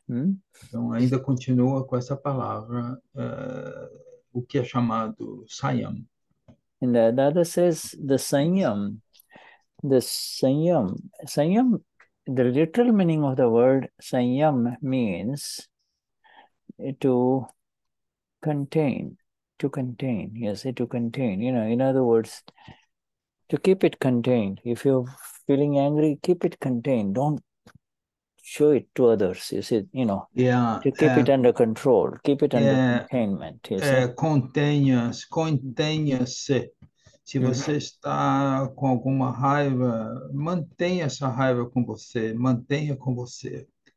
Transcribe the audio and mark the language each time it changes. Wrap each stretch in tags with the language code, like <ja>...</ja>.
<pt>Então, ainda continua com essa palavra, o que é chamado Saiyam.</pt> <en>And the other says the Saiyam. The Saiyam, the literal meaning of the word Saiyam means to contain, yes, to contain, in other words, to keep it contained. If you're feeling angry, keep it contained. Don't show it to others, you see, to keep it under control, keep it under containment, you see.</en> <pt>Contenha-se. Se você está com alguma raiva, mantenha essa raiva com você, mantenha com você.</pt>